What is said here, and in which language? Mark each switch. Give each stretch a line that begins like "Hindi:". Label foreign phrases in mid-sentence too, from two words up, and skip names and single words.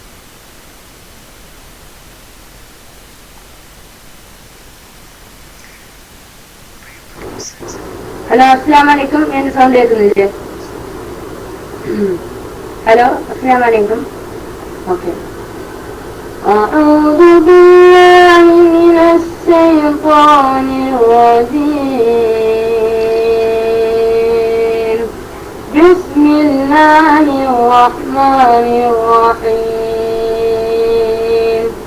Arabic: ഹലോ, السلام عليكم.
Malayalam: എന്റെ സൗണ്ട് കേൾക്കുന്നില്ലേ? ഹലോ,
Arabic: السلام عليكم.
Malayalam: ഓക്കെ.
Arabic: أعوذ بالله من الشيطان الرجيم. بسم الله الرحمن الرحيم.